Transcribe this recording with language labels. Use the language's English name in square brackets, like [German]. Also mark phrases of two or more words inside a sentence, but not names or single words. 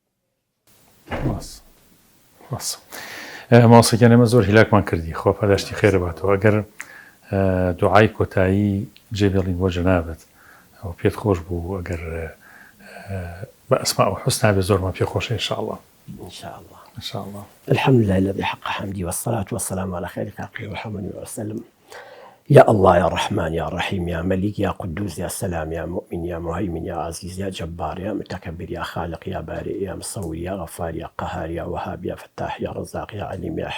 [Central Kurdish] ماسەکان ئێمە زۆر هیلاکمان کردی خۆ پەراشتی خێرە باتەوە ئەگەر دوعای کۆتایی جێبێڵین بۆ جەنابەت ئەو پێت خۆش بوو ئەگەر بە ئەسماء و حوسنا بێ زۆرمان پێ خۆشە [Arabic] ئینشاءالله إن شاء الله الحمد لله الذي حق حمدي والصلاة والسلام على خير خلقه محمد وسلم يا الله يا رحمن يا رحيم يا ملك يا قدوس يا سلام يا مؤمن يا مهيمن يا عزيز يا جبار يا متكبر يا خالق يا بارئ يا مصور يا غفار يا قهار يا وهاب يا فتاح يا رزاق يا عليم يا